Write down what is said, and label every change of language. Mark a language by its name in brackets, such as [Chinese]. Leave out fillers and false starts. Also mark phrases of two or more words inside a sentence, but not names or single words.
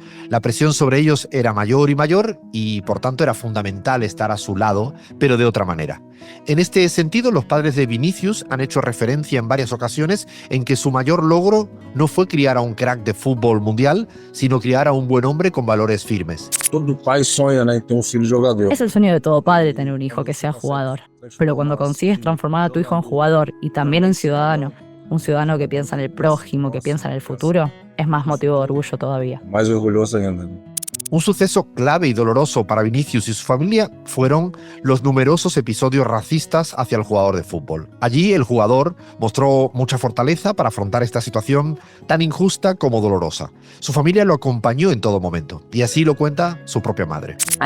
[Spanish] La presión sobre ellos era mayor y mayor y, por tanto, era fundamental estar a su lado, pero de otra manera. En este sentido, los padres de Vinicius han hecho referencia en varias ocasiones en que su mayor logro no fue criar a un crack de fútbol mundial, sino criar a un buen hombre con valores firmes. [Portuguese] Todo pai sonha, né, ter filho jogador. [Spanish] Es el sueño de todo padre tener un hijo que sea jugador. Pero cuando consigues transformar a tu hijo en jugador y también en ciudadano, un ciudadano que piensa en el prójimo, que piensa en el futuro, es más motivo de orgullo todavía. [Portuguese] Mais orgulhoso ainda. [Spanish] Un suceso clave y doloroso para Vinicius y su familia fueron los numerosos episodios racistas hacia el jugador de fútbol. Allí el jugador mostró mucha fortaleza para afrontar esta situación tan injusta como dolorosa. Su familia lo acompañó en todo momento, y así lo cuenta su propia madre.